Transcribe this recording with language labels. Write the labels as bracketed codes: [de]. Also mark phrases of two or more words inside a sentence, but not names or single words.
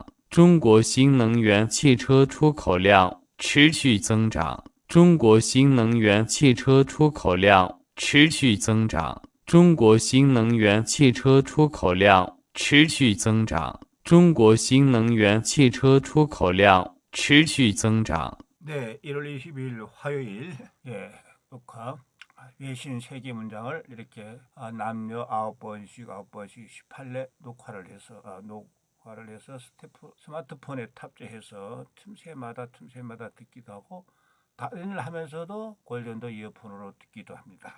[zh] 中国新能源汽车出口量持续增长。中国新能源汽车出口量持续增长。中国新能源汽车出口量持续增长。中国新能源汽车出口量持续增长。 [ko] 네, 1월 22일 화요일 녹화 외신 세계 문장을 이렇게 남녀 9번씩 18회 녹화를 해서 스마트폰에 탑재해서 틈새마다 듣기도 하고 다른 일 하면서도 골든도 이어폰으로 듣기도 합니다.